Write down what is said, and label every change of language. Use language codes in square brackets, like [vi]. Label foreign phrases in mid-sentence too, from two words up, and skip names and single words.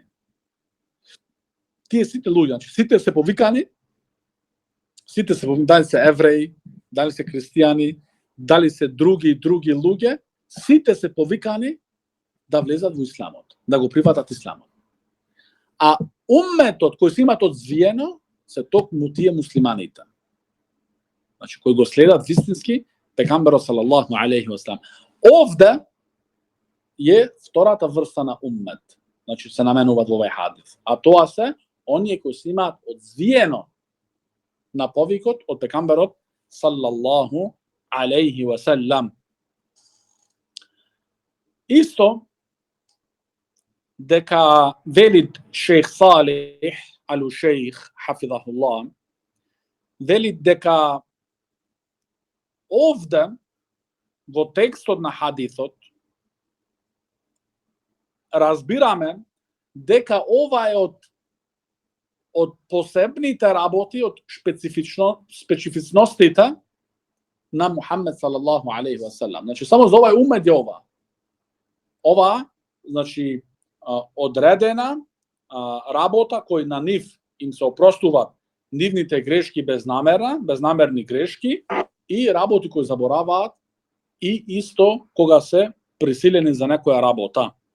[mk] Тие сите луѓе, сите се повикани, дали се евреи, дали се христијани, дали се други луѓе, сите се повикани да влезат во исламот, да го прифатат исламот. А умметот кој се имат одзвиено се токму тие муслиманите. Значи кои го следат вистински пегамберот [ar] صلى الله عليه وسلم. [mk] Овде е втората врста на уммет. Значи се наменуваат во овој хадис. А тоа се оние кои се имаат одзвиено на повикот од пегамберот [ar] صلى الله عليه وسلم. [mk] Исто дека велит шејх Салих Ал-Шејх хафизахуллах, велит дека овде во текстот на хадисот разбираме дека ова е од посебните работи, од специфичностите на Мухаммед [ar] صلى الله عليه وسلم. [mk] Значи само за овај умет е ова. Ова, значи одредена работа кој на нив им се опростуваат нивните грешки безнамерни грешки и работи кои забораваат и исто кога се присилени за некоја работа.